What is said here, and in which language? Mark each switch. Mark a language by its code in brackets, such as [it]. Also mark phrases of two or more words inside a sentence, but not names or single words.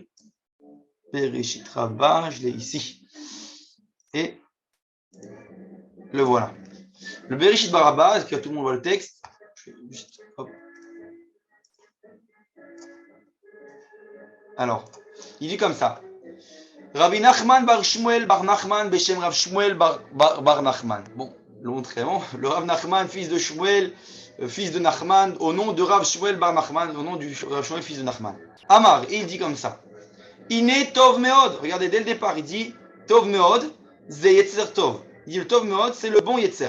[fr] Bereshit Rabbah, je l'ai ici. Et le voilà. Le Bereshit Rabbah, est-ce que tout le monde voit le texte? Je vais juste, hop. Alors, il dit comme ça. Rabbi Nachman bar Shmuel bar Nachman Beshem Rav Shmuel bar Nachman. Bon, long très long. Le Rav Nachman, fils de Shmuel, fils de Nachman, au nom de Rav Shmuel bar Nachman, au nom du Rav Shmuel, fils de Nachman. Amar, et il dit comme ça. [he] הנה טוב מאד. [fr] Regardez, dès le départ, il dit [he] טוב מאד, זה יצר טוב. [fr] Il dit le [he] טוב מאד, [fr] c'est le bon Yetzer.